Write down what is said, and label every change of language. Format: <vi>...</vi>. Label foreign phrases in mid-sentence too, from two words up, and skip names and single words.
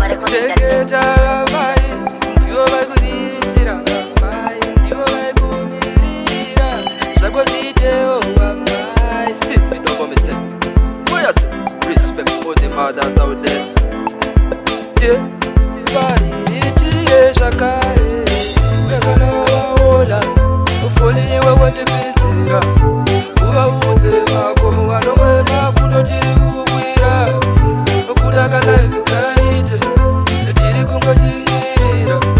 <sn>Chengeta mai, ndivo vaikurinzira mai, ndivo vaikumirira. Zvako zviitewo mai, si, midomo mise.</sn> <en>Uya si, respect for the mothers out there.</en> <sn>Tie, vari, tie zvakare. Kana waona, ufoni iwe wandipinzira. Uvaudze makomo anomwe makudo tiri kukwira. Kuda ka life kaite, tiri kungoshingirira.</sn>